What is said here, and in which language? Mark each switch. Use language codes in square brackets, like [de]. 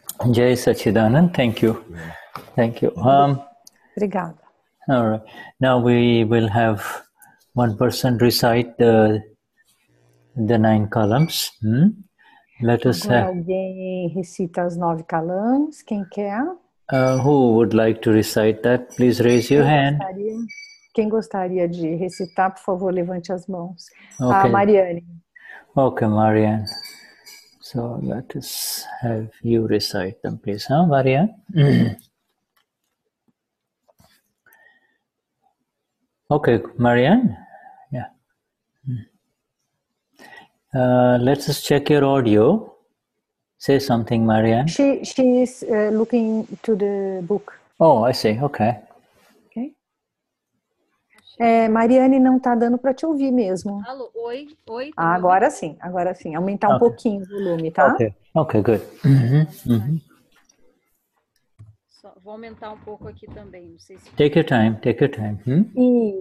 [en] Jai Sachidanand, thank you. Thank you. [pt] Obrigada. [en] All right. Now we will have one person recite the 9 columns. Let us [pt] Agora [en] have. [pt] alguém recita as 9 calãs, quem quer? [en] Who would like to recite that? Please raise your hand. [pt] Quem gostaria de recitar, por favor, levante as mãos. [en] Okay. Mariane. Okay, Marianne. So let us have you recite them, please, huh, Marianne? Okay, Marianne. Yeah. Let's just check your audio. Say something, Marianne. She is looking to the book. Oh, I see. Okay. Okay. [pt] Mariane, não está dando para te ouvir mesmo. Alô, oi. Agora sim. Aumentar um pouquinho o volume, tá? [en] Okay, good. [pt] Só vou aumentar um pouco aqui também. Não sei se... [en] Take your time.